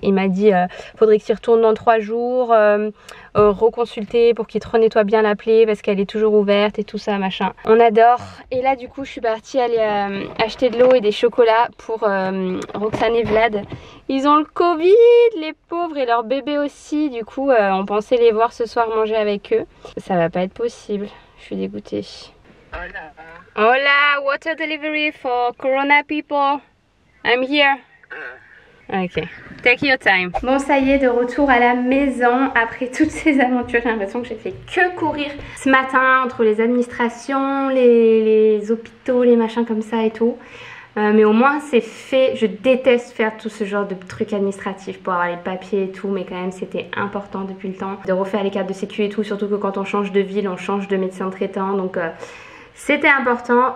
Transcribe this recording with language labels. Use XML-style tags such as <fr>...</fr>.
<fr>Il m'a dit faudrait que tu y retournes dans 3 jours, reconsulter pour qu'il te renettoie bien l'appelé parce qu'elle est toujours ouverte et tout ça machin. On adore. Et là du coup je suis partie aller acheter de l'eau et des chocolats pour Roxane et Vlad. Ils ont le Covid les pauvres et leur bébé aussi. Du coup on pensait les voir ce soir manger avec eux. Ça va pas être possible. Je suis dégoûtée.</fr> <es>Hola. Hola,</es> <en>water delivery for Corona people. I'm here. Ok, take your time.</en> <fr>Bon, ça y est, de retour à la maison après toutes ces aventures. J'ai l'impression que j'ai fait que courir ce matin entre les administrations, les hôpitaux, les machins comme ça et tout. Mais au moins c'est fait. Je déteste faire tout ce genre de trucs administratifs pour avoir les papiers et tout, mais quand même c'était important depuis le temps de refaire les cartes de sécu et tout, surtout que quand on change de ville, on change de médecin traitant, donc c'était important.</fr>